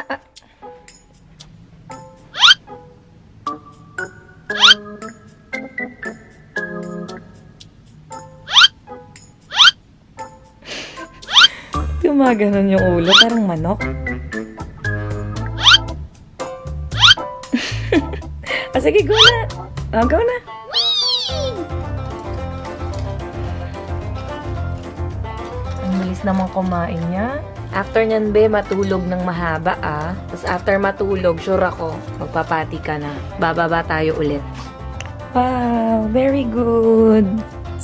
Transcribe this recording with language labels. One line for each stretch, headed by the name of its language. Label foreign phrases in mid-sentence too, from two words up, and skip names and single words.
Filipino: Gumaganon yung ulo, parang manok. Sige, go na. Go na. Ang bilis naman kumain niya. After nyan, be, matulog ng mahaba, Tapos after matulog, sure ako, magpapati ka na. Bababa tayo ulit.
English: Wow, very good.